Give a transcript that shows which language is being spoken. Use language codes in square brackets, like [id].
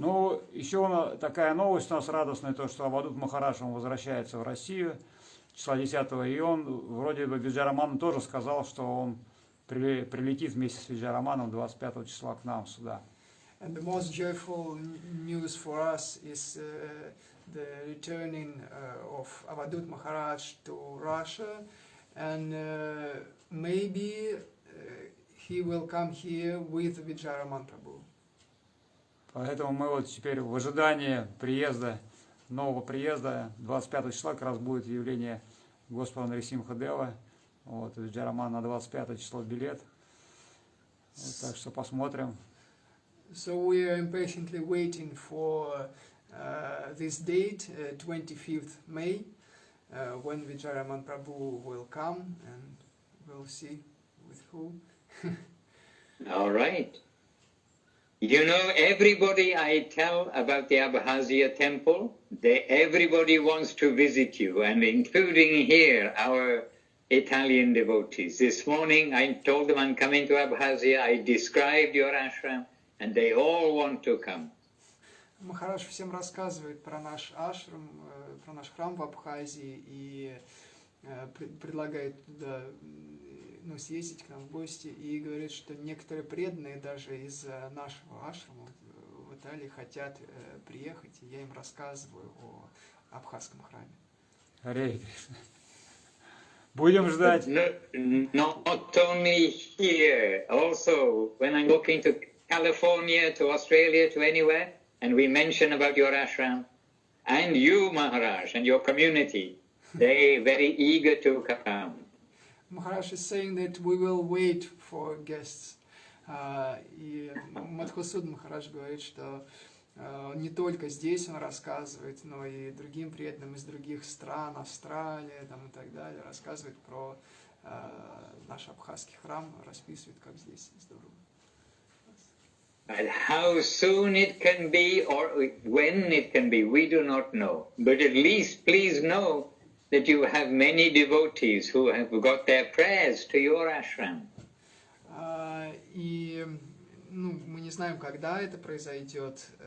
[ru] Ну, еще такая новость у нас радостная, то, что Авадут Махараджем возвращается в Россию числа 10-го, и он вроде бы Виджараману тоже сказал, что он прилетит вместе с Виджараманом 25 числа к нам сюда. [en] And the most joyful news for us is the returning of Avadut Maharaj to Russia, and maybe he will come here with Vijayaraman Prabhu. [ru] Поэтому мы вот теперь в ожидании нового приезда, 25 числа как раз будет явление Господа Нарисимха Дева. Вот, Виджараман на 25 число билет. Вот, так что посмотрим. [en] So we are impatiently waiting for this date, 25th May, when Vijayaraman Prabhu will come, and we'll see with who. All right. You know, everybody I tell about the Abkhazia temple, everybody wants to visit you, and including here, our Italian devotees. This morning I told them I'm coming to Abkhazia, I described your ashram, and they all want to come. [ru] Махарадж всем рассказывает про наш ашрам, про наш храм в Абхазии, и предлагает туда съездить к нам в гости, и говорит, что некоторые преданные даже из нашего ашрама в Италии хотят приехать, и я им рассказываю о абхазском храме. Харе Кришна. Будем ждать. [en] Not only here, also when I'm looking to California, to Australia, to anywhere, and we mention about your ashram, and you, Maharaj, and your community, they very eager to come. Maharaj is saying that we will wait for guests. [ru] И Мадхусудан Махарадж говорит, что не только здесь он рассказывает, но и другим преданным из других стран, Австралия там, и так далее, рассказывает про наш абхазский храм, расписывает, как здесь здорово. [en] And how soon it can be or when it can be, we do not know. But at least please know that you have many devotees who have got their prayers to your ashram. [ru] И мы не знаем, когда это произойдет.